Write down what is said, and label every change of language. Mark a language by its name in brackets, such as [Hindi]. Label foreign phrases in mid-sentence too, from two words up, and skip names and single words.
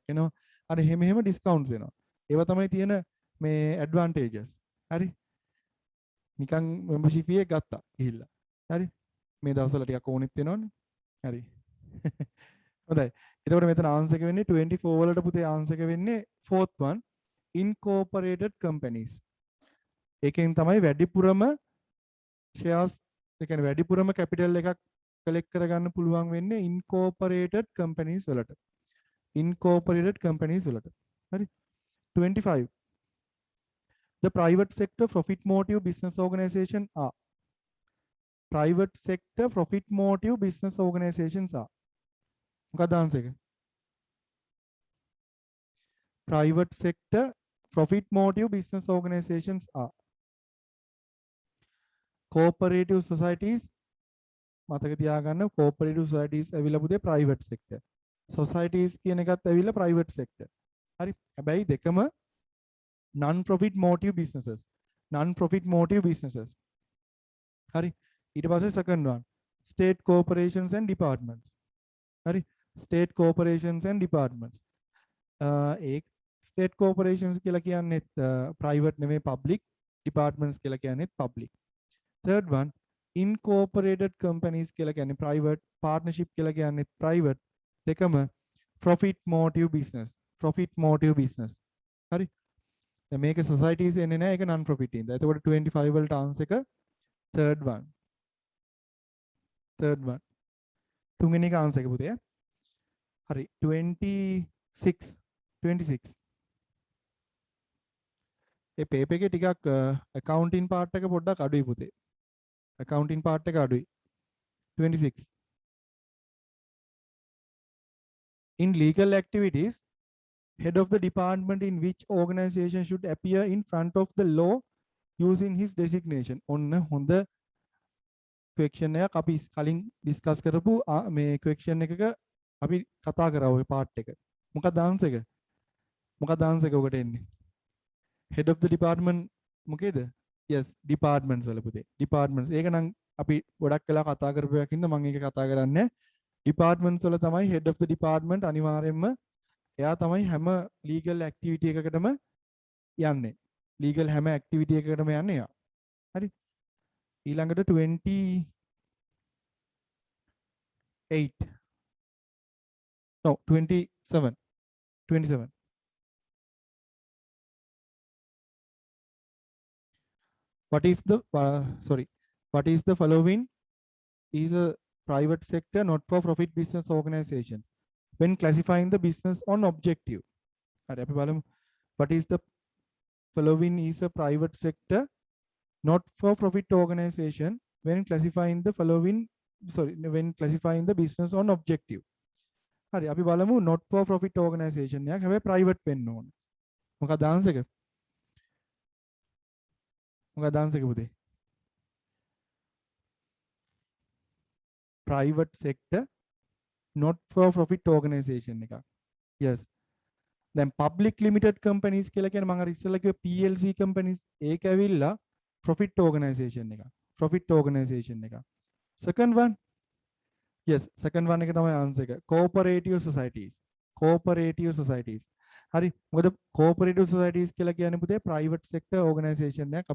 [Sinhala] එනවා අර එහෙම ඩිස්කවුන්ට්ස් එනවා ඒවා තමයි තියෙන මේ ඇඩ්වාන්ටේජස් හරි නිකන් [English] membership fee [Sinhala] එක ගත්තා ගිහිල්ලා හරි මේ දවස්වල ටිකක් ඕනෙත් වෙනවනේ හරි හොඳයි එතකොට මෙතන ආන්සර් එක වෙන්නේ 24 වලට පුතේ ආන්සර් එක වෙන්නේ [English] fourth one incorporated companies [Sinhala] ඒකෙන් තමයි වැඩිපුරම shares ඒ කියන්නේ වැඩිපුරම capital එකක් collect කරගන්න පුළුවන් වෙන්නේ [English] incorporated companies [Sinhala] වලට [English] හරි 25 the private sector profit motive business organization are private sector profit motive business organizations are [Sinhala] මොකක්ද ආන්සර් එක [English] private sector profit motive business organizations are cooperative societies [Sinhala] මතක තියාගන්න [English] cooperative societies [Sinhala] ඇවිල්ලා පුතේ [English] private sector societies [Sinhala] කියන එකත් ඇවිල්ලා [English] private sector [Sinhala] හරි හැබැයි දෙකම [English] non profit motive businesses [Sinhala] හරි ඊට පස්සේ [English] second one state corporations and departments හරි state corporations and departments [Sinhala] ඒ [English] state corporations [Sinhala] කියලා කියන්නේ private නෙමෙයි public departments කියලා කියන්නේ public [English] third one incorporated companies [Sinhala] කියලා කියන්නේ private partnership කියලා කියන්නේ private දෙකම [English] profit motive business [Sinhala] හරි දැන් මේක societies එන්නේ නැහැ ඒක [English] non profit [Sinhala] ඉඳ. එතකොට 25 වලට answer එක [English] third one [Sinhala] තුන්වෙනි එක answer එක පුතේ හරි 26 ඒ පේපර් එකේ ටිකක් [English] accounting part [Sinhala] එක පොඩ්ඩක් අඩුයි පුතේ [English] accounting part [Sinhala] එක අඩුයි 26 [English] in legal activities head of the department in which organization should appear in front of the law using his designation [Sinhala] ඔන්න හොඳ question එකක් අපි කලින් discuss කරපු මේ question එකක අපි කතා කරා ඔය part එක මොකක්ද answer එක ඔකට එන්නේ [English] head of the department [Sinhala] මොකේද yes departments වල පුතේ departments ඒක නම් අපි ගොඩක් වෙලා කතා කරපු එකක් ඉඳන් මම ඒක කතා කරන්නේ departments වල තමයි [English] head of the department [Sinhala] අනිවාර්යයෙන්ම එයා තමයි හැම [English] legal activity [Sinhala] එකකටම යන්නේ legal හැම activity එකකටම යන්නේ එයා හරි ඊළඟට [English] 27 what is the following is a private sector not for profit business organizations when classifying the business on objective [Sinhala] හරි අපි බලමු [English] what is the following is a private sector not for profit organization when classifying the business on objective [Sinhala] හරි අපි බලමු [English] not for profit organization [Sinhala] එකක් හැබැයි private වෙන්න ඕන මොකක්ද answer එක පුතේ [English] private sector not for profit organization [Sinhala] එකක් yes දැන් [English] public limited companies [Sinhala] කියලා කියන්නේ මම අර ඉස්සෙල්ලා කිව්ව [English] PLC companies [Sinhala] ඒක ඇවිල්ලා [English] profit organization [Sinhala] එකක් [English] second one [Sinhala] එක තමයි answer එක [English] cooperative societies [Sinhala] හරි මොකද [English] cooperative societies [Sinhala] කියලා කියන්නේ පුතේ [English] private sector organisation [Sinhala] එකක්.